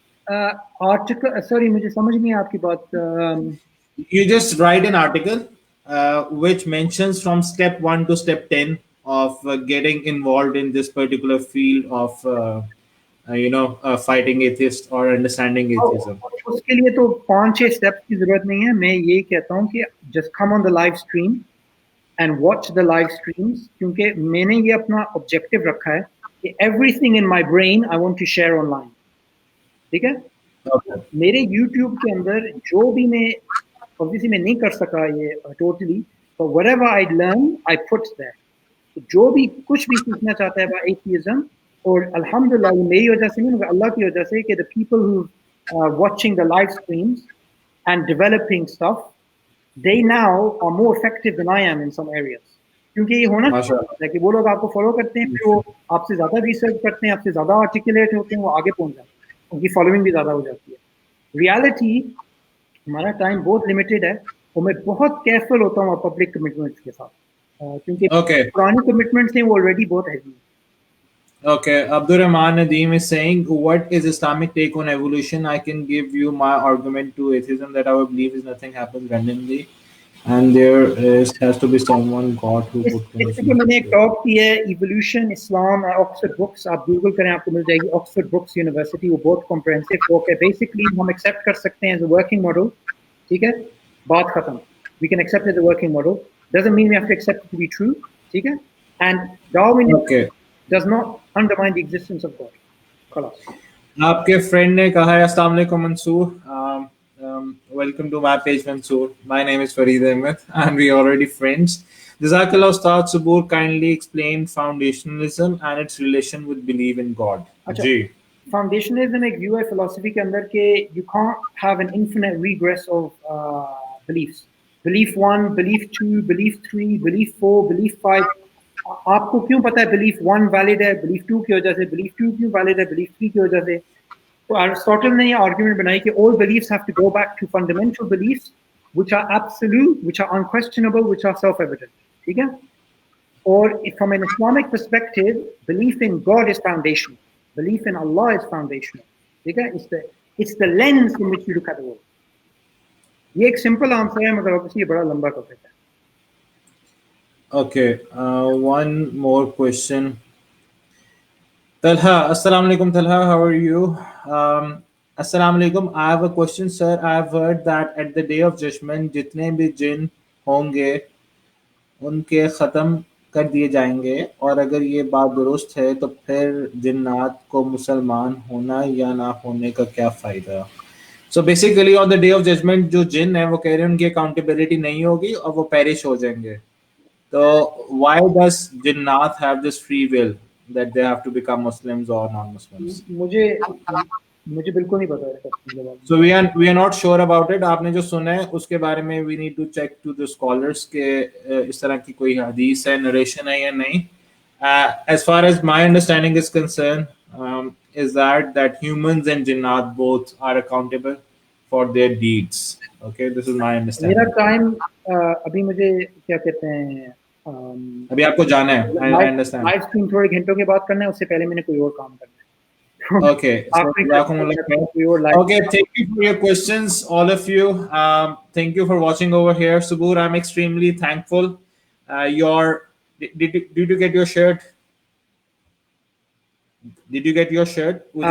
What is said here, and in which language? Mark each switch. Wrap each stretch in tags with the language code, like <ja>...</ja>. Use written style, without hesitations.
<hi>Article sorry मुझे समझ नहीं आपकी बात।</hi> <en>You just write an article which mentions from step 1 to step 10 of getting involved in this particular field of you know fighting atheists or understanding atheism.</en> <hi>उसके लिए तो 5-6 steps की जरूरत नहीं है। मैं यही कहता हूँ कि</hi> <en>just come on the live stream and watch the live streams,</en> <hi>क्योंकि मैंने ये अपना objective रखा है कि</hi> <en>everything in my brain I want to share online.</en> <hi>ठीक है?</hi> <en>Okay.</en> <hi>मेरे YouTube के अंदर जो भी मैं obviously मैं नहीं कर सका ये totally,</hi> <en>but whatever I learn I put there.</en> <hi>जो भी कुछ भी सीखना चाहता है</hi> <en>about atheism,</en> <hi>और अल्हम्दुलिल्लाह ये मेरी वजह से नहीं मगर अल्लाह की वजह से कि</hi> <en>the people who are watching the live streams and developing stuff, they now are more effective than I am in some areas.</en> <hi>क्योंकि ये होना चाहिए कि वो लोग आपको फॉलो करते हैं, फिर वो आपसे ज्यादा रिसर्च करते हैं, आपसे ज्यादा आर्टिकुलेट होते हैं, वो आगे पहुंच जाते हैं, उनकी फॉलोइंग भी ज्यादा हो जाती है। रियलिटी हमारा टाइम बहुत लिमिटेड है और मैं बहुत केयरफुल होता हूँ पब्लिक कमिटमेंट्स के साथ, क्योंकि पुरानी कमिटमेंट्स हैं वो ऑलरेडी बहुत हैवी हैं।</hi> <en>Okay, Abdurrahman Nadeem is saying, what is Islamic take on evolution? I can give you my argument to atheism that I believe is nothing happens randomly, and has to be someone God who put conditions.</en> <hi>मैंने एक talk की है evolution इस्लाम, Oxford books आप Google करें आपको मिल जाएगी, Oxford books university, वो बहुत कॉम्प्रिहेंसिव बुक है। बेसिकली हम एक्सेप्ट कर सकते हैं</hi> <en>as a working model,</en> <hi>ठीक है, बात खत्म।</hi> <en>we can accept as a working model, doesn't mean we have to accept to be true,</en> <hi>ठीक है,</hi> <en>And Darwin does not undermine the existence of God.</en> <hi>खलास। आपके फ्रेंड ने कहा है अस्सलाम वालेकुम Mansoor,</hi> <en>welcome to my page Mansoor. My name is Fareed Ahmed and we are already friends. Jazakallah Ustad Subboor, kindly explain foundationalism and its relation with belief in God. जी, foundationalism एक view है philosophy</en> <hi>के अंदर के</hi> <en>you can't have an infinite regress of beliefs. Belief 1, belief 2, belief 3, belief 4, belief 5.</en> <hi>आपको क्यों पता है belief 1 valid है, belief 2 की वजह से, belief 2 क्यों वैलिड है, belief 3 की वजह से? तो अरिस्टोटल ने ये आर्गुमेंट बनाई कि</hi> <en>all beliefs have to go back to fundamental beliefs which are absolute, which are unquestionable, which are self-evident.</en> <hi>ठीक है? और</hi> <en>from an Islamic perspective, belief in God is foundational. Belief in Allah is foundational.</en> <hi>ठीक है?</hi> <en>It's the lens in which you look at the world.</en> <hi>ये एक simple answer है मगर obviously ये बड़ा लंबा टॉपिक है।</hi> <en>Okay, one more question. Talha, assalamu alaikum Talha, how are you? Assalamu alaikum, I have a question sir. I have heard that at the day of judgment</en> <hi>जितने भी जिन होंगे उनके ख़त्म कर दिए जाएंगे, और अगर ये बात दुरुस्त है तो फिर जिन्नात को मुसलमान होना या ना होने का क्या फ़ायदा?</hi> <en>So basically on the day of judgment</en> <hi>जो जिन है वो कह रहे हैं उनकी अकाउंटेबिलिटी नहीं होगी और वो पेरिश हो जाएंगे।</hi> <en>So why does Jinnat have this free will that they have to become Muslims or non-Muslims?</en> <hi>मुझे बिल्कुल नहीं पता इसका।</hi> <en>So we are not sure about it.</en> <hi>आपने जो सुना है उसके बारे में</hi> <en>we need to check to the scholars</en> <hi>के इस तरह की कोई हदीस है, narration है या नहीं.</hi> <en>As far as my understanding is concerned, is that humans and Jinnat both are accountable for their deeds. Okay, this is my understanding.</en> <hi>मेरा टाइम अभी मुझे क्या कहते हैं अभी आपको जाना है,</hi> <en>I understand.</en> <hi>लाइव स्ट्रीम थोड़े घंटों के बाद करना है, उससे पहले मैंने कोई और काम करना है।</hi> <en>Okay, so okay, thank you for your questions, all of you. Thank you for watching over here. Subboor, I'm extremely thankful. Did you get your shirt? Did you get your shirt?</en>